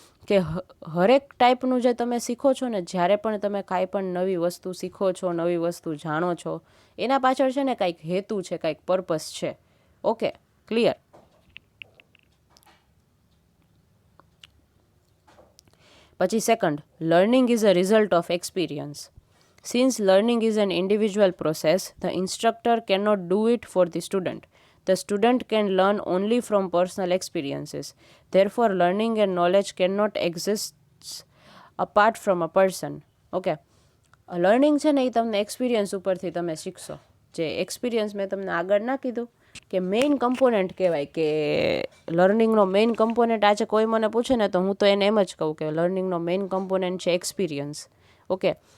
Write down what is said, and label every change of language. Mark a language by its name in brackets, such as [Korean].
[Gujarati] કે હરેક ટાઈપનું જે તમે શીખો છો ને, જ્યારે પણ તમે કાંઈ પણ નવી વસ્તુ શીખો છો, નવી વસ્તુ જાણો છો, એના પાછળ છે ને કાંઈક હેતુ છે, કાંઈક પર્પઝ છે, ઓકે. ક્લિયર? પછી [English] Second, learning is a result of experience. Since learning is an individual process, the instructor cannot do it for the student. The student can learn only from personal experiences. Therefore, learning and knowledge cannot exist apart from a person. Okay. [Gujarati] Learning છે ને એ તમને experience ઉપરથી તમે શીખશો. જે experience મેં તમને આગળ ના કીધું કે મેઇન કમ્પોનન્ટ કહેવાય, કે લર્નિંગનો મેઇન કમ્પોનન્ટ આજે કોઈ મને પૂછે ને તો હું તો એને એમ જ કહું કે લર્નિંગનો મેઇન કમ્પોનન્ટ છે એક્સપિરિયન્સ, ઓકે.